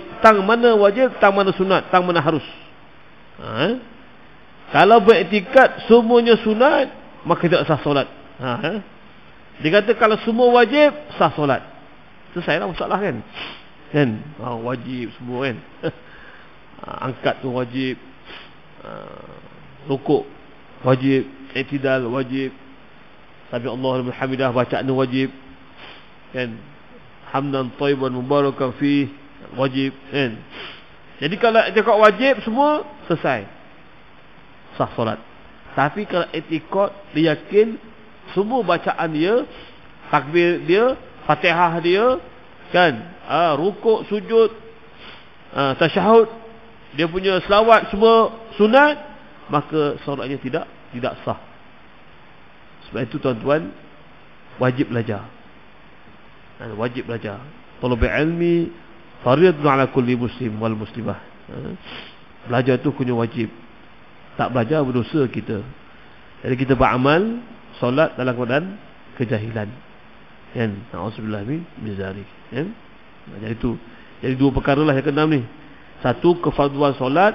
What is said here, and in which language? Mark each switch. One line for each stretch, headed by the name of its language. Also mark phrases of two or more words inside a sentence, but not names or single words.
Malay: Tang mana wajib, tang mana sunat, tang mana harus. Kalau beriktikad semuanya sunat, maka tidak sah solat. Dia kata kalau semua wajib, sah solat. Selesailah masalah kan. Kan? Wajib semua kan. Angkat tu wajib, rukuk wajib, i'tidal wajib,
Arabic: sami Allahu liman hamidah
Malay: bacaan wajib. Kan?
Arabic: Hamdan thayyiban mubarakan
Malay: fi wajib kan. Jadi kalau i'tikad wajib semua selesai, sah solat. Tapi kalau i'tikad dia yakin semua bacaan dia, takbir dia, Fatihah dia kan, rukuk, sujud, tasyahud, dia punya selawat semua sunat, maka solatnya tidak sah. Sebab itu tuan-tuan wajib belajar. Wajib belajar.
Arabic: Talabul ilmi fardun ala kulli muslim wal muslimah.
Malay: Belajar tu kena wajib. Tak belajar berdosa kita. Jadi kita beramal solat dalam keadaan kejahilan. Kan?
Arabic: Auzubillah min zalik.
Malay: Kan? Jadi itu. Jadi dua perkara lah yang ke-6 ni. Satu, kefarduan solat.